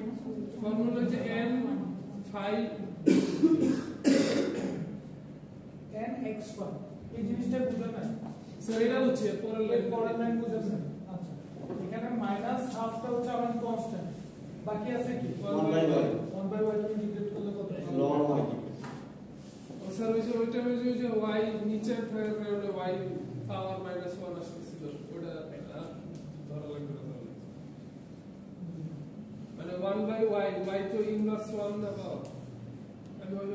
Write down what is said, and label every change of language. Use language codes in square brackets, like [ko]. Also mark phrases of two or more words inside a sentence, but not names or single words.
[bn] ফর্মুলা যে n phi n x y এই জিনিসটা বুঝলেন না? স্যার এটা হচ্ছে পরের লাইন পরের লাইন বুঝেছেন? আচ্ছা এখানে মাইনাস হাফটা হচ্ছে আমার কনস্ট্যান্ট, বাকি আছে কি [en] 1 by y 1 by y [bn] কে ইন্টিগ্রেট করলে কত পাবো? ln y স্যার ওই যে ওইটা ওই যে y নিচের থাকার কারণে y পাওয়ার -1 আসতেছিল ওটা ধরা লাগবে না তাহলে মানে [en] 1 by y [bn] তো ইনভার্স 1 না পাওয়ার আমি ওইভাবে